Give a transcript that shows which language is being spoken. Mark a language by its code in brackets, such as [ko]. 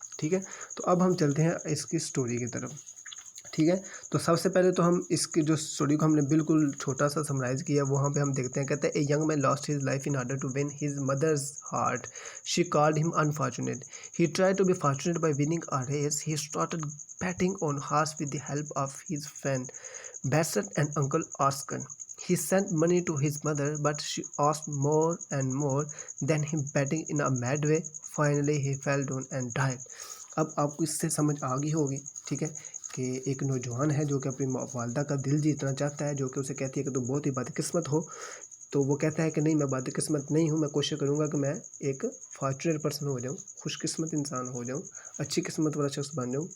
[hi] ठीक है, तो अब हम चलते हैं इसकी स्टोरी की तरफ। ठीक है, तो सबसे पहले तो हम इसकी जो स्टोरी को हमने बिल्कुल छोटा सा समराइज़ किया, वहाँ पे हम देखते हैं। [en] कहते हैं, a young man lost his life in order to win his mother's heart, she called him unfortunate, he tried to be fortunate by winning a race, he started betting on horse with the help of his friend Bassett and Uncle Oscar. He sent money to his mother, but she asked more and more. Then he betting in a mad way. Finally, he fell down and died. [hi] अब आपको इससे समझ आ गई होगी, ठीक है, कि एक नौजवान है जो कि अपनी वालदा का दिल जीतना चाहता है, जो कि उसे कहती है कि तुम बहुत ही बदकिस्मत हो। तो वो कहता है कि नहीं, मैं बदकिस्मत नहीं हूँ, मैं कोशिश करूँगा कि मैं एक [en] fortunate person [hi] हो जाऊँ, खुशकिस्मत इंसान हो जाऊँ, अच्छी किस्मत वाला शख्स बन जाऊँ।